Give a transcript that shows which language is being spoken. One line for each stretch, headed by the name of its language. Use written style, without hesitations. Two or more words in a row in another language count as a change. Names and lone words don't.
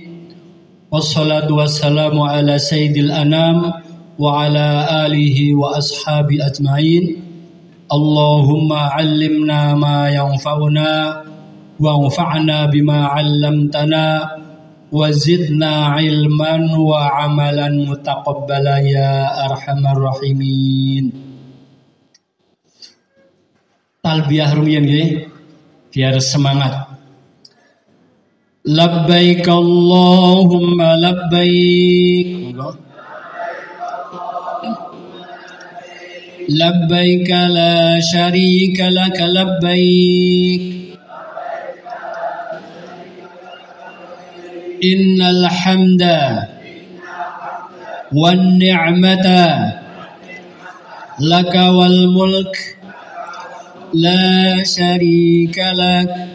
Arabic: والصلاة والسلام على سيد الأنام وعلى آله وأصحابه أجمعين. اللهم علمنا ما ينفعنا وانفعنا بما علمتنا وزدنا علما وعملا متقبلا يا أرحم الراحمين.
Javanese: Talbiyah rumiyin nggih
Indonesian: biar semangat.
Arabic: لبيك اللهم لبيك. لبيك لا شريك لك لبيك. إن الحمد والنعمة لك والملك لا شريك لك.